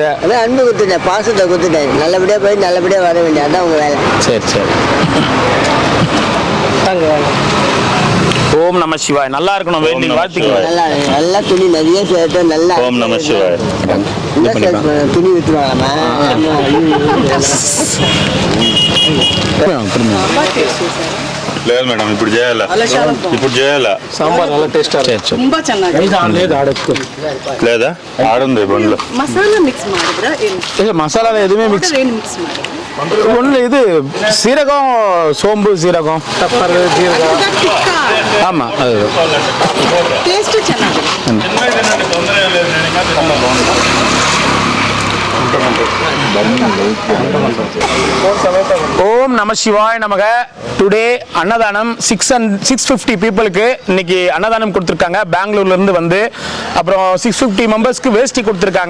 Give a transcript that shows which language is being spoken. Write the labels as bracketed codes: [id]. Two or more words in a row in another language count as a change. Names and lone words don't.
[ta] அதான் அன்பு கொடுத்துட்டேன், பாசத்தை கொடுத்துட்டேன். நல்லபடியா போய் நல்லபடியா வர வேண்டிய, அதான் உங்க வேலை. சரி. ஓம் நம சிவாய். நல்லா இருக்கணும், வேண்டி வாழ்த்துக்கள். நல்லா துணி நிறைய சேர்த்து நல்லா. ஓம் நம சிவாய. துணி வித்துருவாங்களாமா? [te] లేదు మేడం, ఇప్పుడు చేయాలా సాంబార్ நல்லா టేస్టా [kn] ತುಂಬಾ ಚೆನ್ನಾಗಿದೆ. [te] లేదా ఆడుంది బండ్లో [kn] ಮಸಾಲಾ ಮಿಕ್ಸ್ ಮಾಡಿದ್ರ ಏನು? [ta] மசாலா எதுவுமே மிக்ஸ் [kn] ಏನು ಮಿಕ್ಸ್ ಮಾಡಿ? [ta] ஒன்று இது சீரகம், சோம்பு, சீரகம், பெப்பர், ஜீரகம். ஆமா அது [kn] ಟೇಸ್ಟ್ ಚೆನ್ನಾಗಿದೆ. [ta] ஓம் நம சிவாய் நமக. டுடே அன்னதானம் 650 பீப்புளுக்கு இன்னைக்கு அன்னதானம் கொடுத்துருக்காங்க. பெங்களூர்ல இருந்து வந்து அப்புறம் 650 மெம்பர்ஸ்க்கு வேஷ்டி கொடுத்துருக்காங்க.